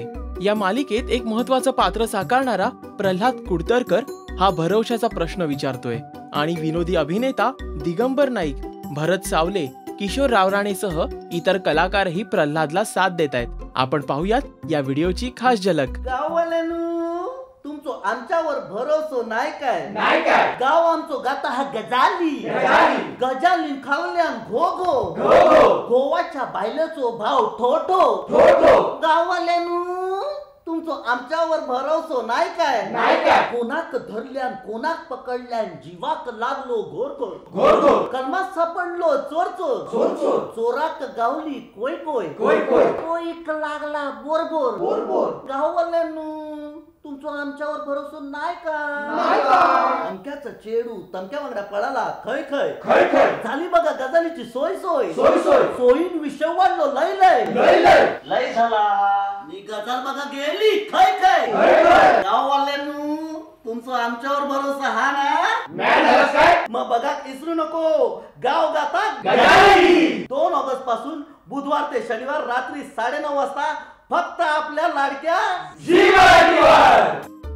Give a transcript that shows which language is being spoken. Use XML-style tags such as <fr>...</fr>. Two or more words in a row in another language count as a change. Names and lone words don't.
<mr>या मालिकेत एक महत्त्वाचं पात्र साकारणारा प्रल्हाद कुडतरकर हा भरवशाचा प्रश्न विचारतोय आणि विनोदी अभिनेता दिगंबर नाईक, भरत सावले, किशोर रावराणेसह इतर कलाकारही प्रल्हादला साथ देत आहेत। आपण पाहूयात या व्हिडिओची खास झलक।</mr> <kok>गाववाल्यांनो तुमचो आमच्यावर भरोसो नाही काय गाव आमचो गाता हा गजाली गजालीन खावल्यान घोघो गोवाच्या बायलेचो भाव ठोठो गाववाल्यांनो तुमचो आमच्यावर भरोसो नाही काय कोणाक धरल्यान कोणाक पकडल्यान जीवाक लागलो घोर कलमात सापडलो चोर चोराक गावली कोय कोयक लागला बोरबोर गाववाल्यांनो तुमचो आमच्यावर भरोसो नाही का अमक्याचा चेडू तमक्या वांगडा पळाला खय झाली बघा गजालीची सोय सोयीन विषय वाढलो लय झाला नी गजाल बघा गेली खय गाववाल्यांनो तुमचो आमच्यावर भरोसा हा ना मग बघा इसरू नको गाव गाता गजाली</kok> <mr>2 ऑगस्ट पासून बुधवार ते शनिवार रात्री 9:30 वाजता फक्त आपल्या लाडक्या झी मराठीवर।</mr>